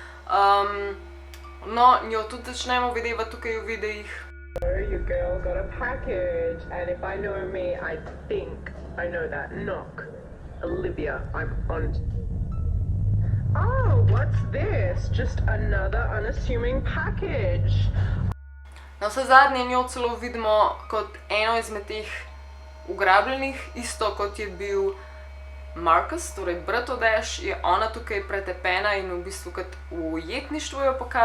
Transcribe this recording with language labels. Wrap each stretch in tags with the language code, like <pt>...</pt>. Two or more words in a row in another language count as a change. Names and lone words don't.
<sl>No, njo tudi začnemo videti tukaj v videih.</sl> <en>Your girl got a package, and if I know me, I think I know that knock. Olivia, I'm on. Oh, what's this? Just another unassuming package.</en> <sl>Na vse zadnje njo celo vidimo kot eno izmed teh ugrabljenih, isto kot je bil Marcus, torej brat od Ash, je ona tukaj pretepena in v bistvu kot v ujetništvu jo pokaže.</sl>